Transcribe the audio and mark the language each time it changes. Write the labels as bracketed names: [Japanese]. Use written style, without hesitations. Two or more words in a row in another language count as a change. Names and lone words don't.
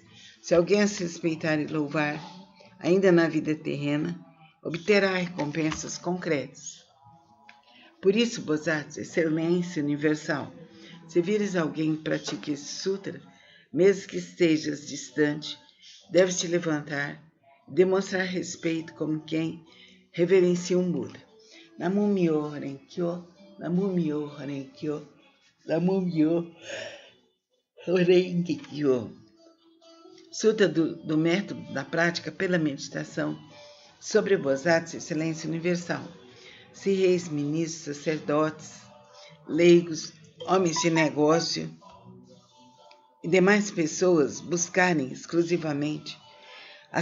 [Portuguese] Se alguém as respeitar e louvar, ainda na vida terrena, obterá recompensas concretas. Por isso, Bodhisattva, Excelência Universal, se vires alguém que pratique esse sutra, mesmo que estejas distante, deves te levantar e demonstrar respeito como quem reverencia um Buda. [Japanese] 南無妙法蓮華経、南無妙法蓮華経、南無妙法蓮華経. [Portuguese] Sutra do método da prática pela meditação sobre o Bodhisattva Excelência Universal. Se reis, ministros, sacerdotes, leigos, homens de negócio e demais pessoas buscarem exclusivamente a